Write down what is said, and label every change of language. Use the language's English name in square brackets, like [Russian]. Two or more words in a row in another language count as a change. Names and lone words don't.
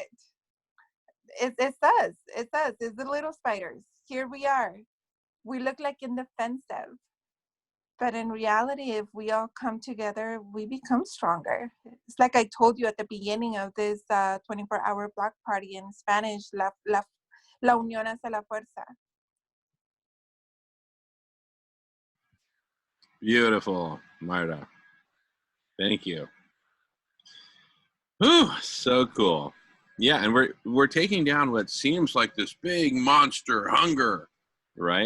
[English] It's us. It's the little spiders. Here we are. We look like indefensive. But in reality, if we all come together, we become stronger. It's like I told you at the beginning of this 24-hour block party in Spanish, [Spanish] la unión hace la fuerza. [English] Beautiful, Myra. Thank you. Whew, so cool. Yeah, and we're taking down what seems like this big monster hunger, right?